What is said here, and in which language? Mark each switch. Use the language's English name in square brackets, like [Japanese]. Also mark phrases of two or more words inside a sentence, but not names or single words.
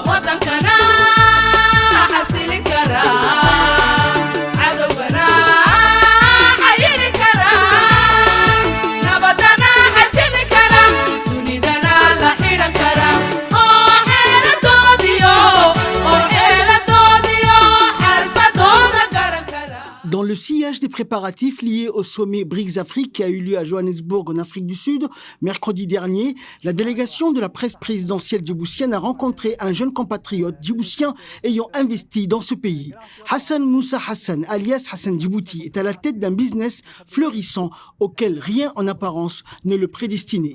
[Somali] wadankana xasilin karaa cadowgana xayiri karaa nabadana xajini karaa dunidana la xidhan karaa oo xeeladoodiyo xarfadooda garan karaa. [French] Dans le sillage des préparatifs liés au sommet BRICS-Afrique qui a eu lieu à Johannesburg en Afrique du Sud, mercredi dernier, la délégation de la presse présidentielle djiboutienne a rencontré un jeune compatriote djiboutien ayant investi dans ce pays. Hassan Moussa Hassan, alias Hassan Djibouti, est à la tête d'un business florissant auquel rien en apparence ne le prédestinait.